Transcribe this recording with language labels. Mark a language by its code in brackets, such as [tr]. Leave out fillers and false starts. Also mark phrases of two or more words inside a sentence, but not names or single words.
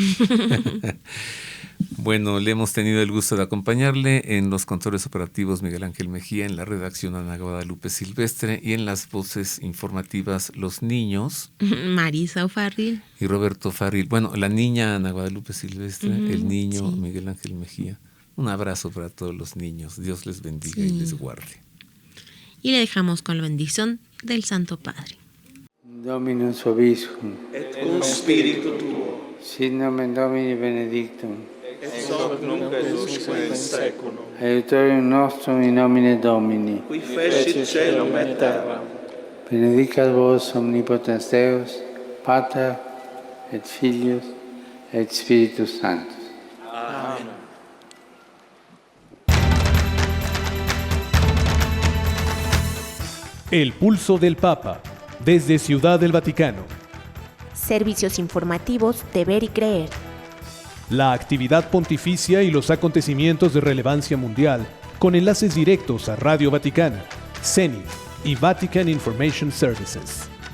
[es] Bueno, le hemos tenido el gusto de acompañarle en los controles operativos Miguel Ángel Mejía, en la redacción Ana Guadalupe Silvestre y en las voces informativas los niños Marisa O'Farrill y Roberto Farril. Bueno, la niña Ana Guadalupe Silvestre, el niño Miguel Ángel Mejía. Un abrazo para todos los niños. Dios les bendiga y les guarde. Y le dejamos con la bendición del Santo Padre. [la] Dominus vobiscum, et cum spiritu tuo, sit nomen Domini benedictum, ex hoc nunc et usque in saeculum. Aiutorium nostrum in nomine Domini, Qui fecit caelum et terram. benedicat vos omnipotens Deus, Pater et Filius et Spiritus Sanctus. Amen. [es] El Pulso del Papa, desde Ciudad del Vaticano. Servicios informativos de Ver y Creer. La actividad pontificia y los acontecimientos de relevancia mundial, con enlaces directos a Radio Vaticana, Zenith y Vatican Information Services.